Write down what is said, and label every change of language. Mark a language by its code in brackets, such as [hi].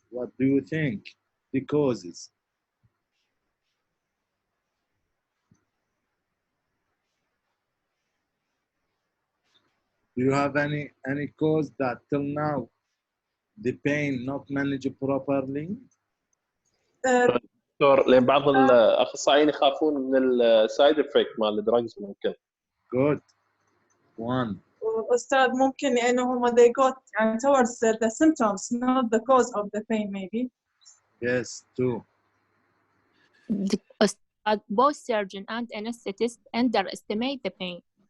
[en] What do you think the causes? Do you have any cause that till now the pain not managed properly? [ar] دكتور لان بعض الاخصائيين يخافون من السايد افكت مال الدراجز ممكن. [en] Good. One. [ar] أستاذ ممكن لأنه هم [en] they got يعني towards the symptoms not the cause of the pain maybe. Yes, two. Both surgeon and anesthetist underestimate the pain.